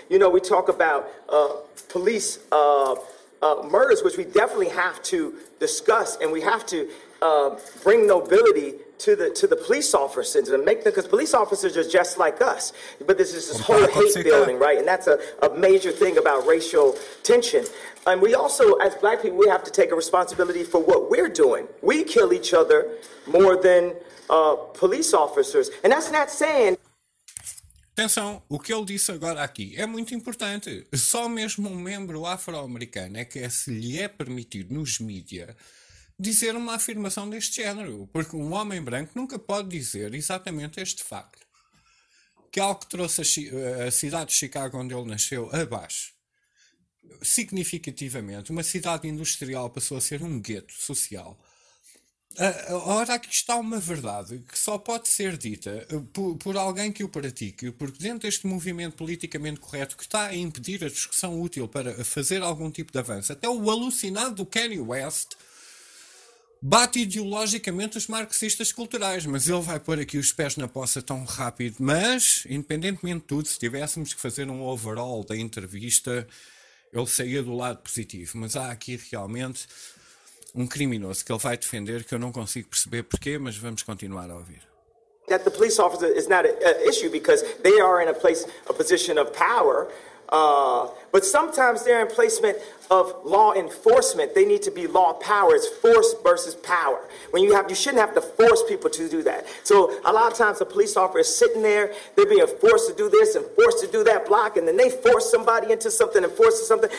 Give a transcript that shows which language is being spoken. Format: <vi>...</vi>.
<en>You know, we talk about police murders, which we definitely have to discuss, and we have to bring nobility to the police officers and make them, because police officers are just like us. But there's just this whole hate building, right? And that's a major thing about racial tension. And we also, as black people, we have to take a responsibility for what we're doing. We kill each other more than police officers. And that's not saying...</en> <pt>Atenção, o que ele disse agora aqui é muito importante. Só mesmo um membro afro-americano é que é, se lhe é permitido nos mídia dizer uma afirmação deste género, porque um homem branco nunca pode dizer exatamente este facto. Que algo que trouxe a cidade de Chicago, onde ele nasceu, abaixo, significativamente, uma cidade industrial passou a ser um gueto social. Ora, aqui está uma verdade que só pode ser dita por alguém que o pratique, porque dentro deste movimento politicamente correto que está a impedir a discussão útil para fazer algum tipo de avanço, até o alucinado do Kanye West bate ideologicamente os marxistas culturais, mas ele vai pôr aqui os pés na poça tão rápido. Mas, independentemente de tudo, se tivéssemos que fazer um overall da entrevista, ele saía do lado positivo. Mas há aqui realmente um criminoso que ele vai defender que eu não consigo perceber porquê, mas vamos continuar a ouvir.</pt> <en>That the police officer is not an issue because they are in a position of power. But sometimes they're in placement of law enforcement. They need to be law power. It's force versus power. When you have, you shouldn't have to force people to do that. So a lot of times a police officer is sitting there, they're being forced to do this and forced to do that block, and then they force somebody into something and force something.</en>